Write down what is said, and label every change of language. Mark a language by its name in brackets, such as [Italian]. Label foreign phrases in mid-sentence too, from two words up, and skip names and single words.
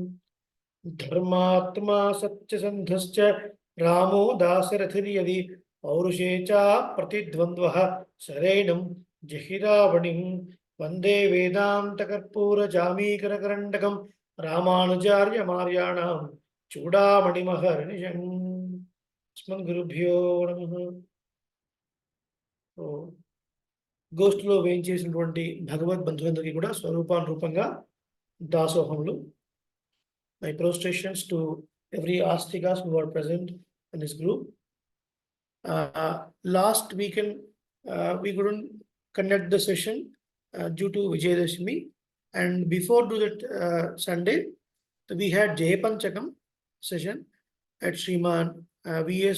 [Sanskrit] धर्मात्मा सत्यसन्धश्च रामो दाशरथिर्यदि पौरुषे च प्रतिद्वन्द्वः शरेणं जहिरावणिं वन्दे वेदान्तकर्पूरजामीकरकरण्डकं रामानुजार्यमार्याणां चूडामणिमहर्निशम्। अस्मद्गुरुभ्यो नमः। [Telugu] గోష్ఠిలో వేయించేసినటువంటి భగవద్ బంధువులందరికీ కూడా స్వరూపానురూపంగా దాసోహములు. [English] My prostrations to every astikas who are present in this group. Last weekend we couldn't conduct the session due to Vijayadashmi, and before that Sunday we had Jayapanchakam session at Sriman V.S.